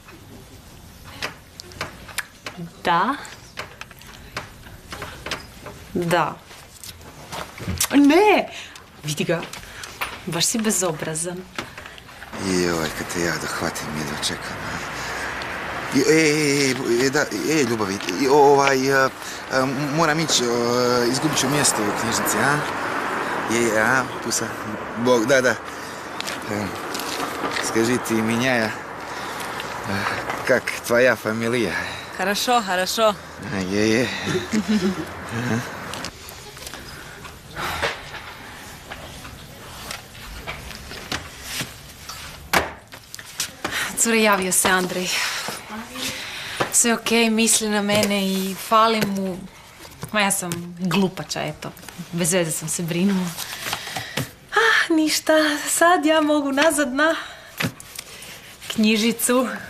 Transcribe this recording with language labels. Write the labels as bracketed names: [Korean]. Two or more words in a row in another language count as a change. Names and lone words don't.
[Croatian] Ne, vidi ga, baš si bezobrazan. Joj, kad te ja dohvatim, jedva čekam. Ljubavi, moram ići, izgubit ću mjesto u knjižnici, a? Pusa, Bog, da. [Russian] Скажи ты, Миняя, как твоя фамилия? Хорошо. Е-е. [Croatian] Cure, javio se Andrej. Sve okej, misli na mene i falim mu. Ma ja sam glupača, eto. Bez veze sam se brinula. Ništa, sad ja mogu nazad na knjižicu.